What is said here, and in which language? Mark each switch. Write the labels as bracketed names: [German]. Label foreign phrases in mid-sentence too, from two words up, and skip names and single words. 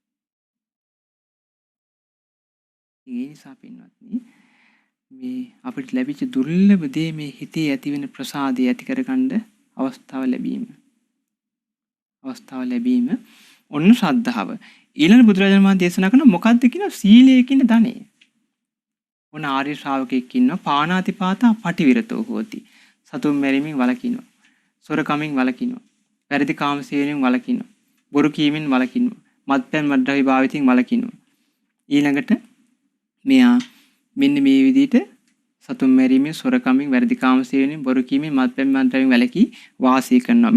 [Sinhala] ඒ නිසා පින්වත්නි මේ අපිට ලැබිච්ච දුර්ලභ දේ මේ හිතේ ඇතිවෙන ප්‍රසාදය ඇති කරගන්න අවස්ථාව ලැබීම ඔන්න ශ්‍රද්ධාව. ඊළඟ බුදුරජාණන් වහන්සේ දේශනා කරන මොකක්ද කියන සීලය කියන ධනෙ. ඔන්න ආර්ය ශ්‍රාවකෙක් ඉන්නවා [Pali] පාණාතිපාතා පටිවිරතෝ හෝති. [Sinhala] සතුන් මැරීමෙන් වළකිනවා. සොරකමින් වළකිනවා. වැරදි කාම සේවනයෙන් වළකිනවා. බොරු කීමෙන් වළකිනවා. මත්පැන් මත්ද්‍රව්‍ය භාවිතයෙන් වළකිනවා. ඊළඟට මෙයා මෙන්න මේ විදිහට සතුන් මැරීමෙන් සොරකමින් වැරදි කාම සේවනයෙන් බොරු කීමෙන් මත්පැන් මත්ද්‍රව්‍යයෙන් වැළකී වාසය කරනවා.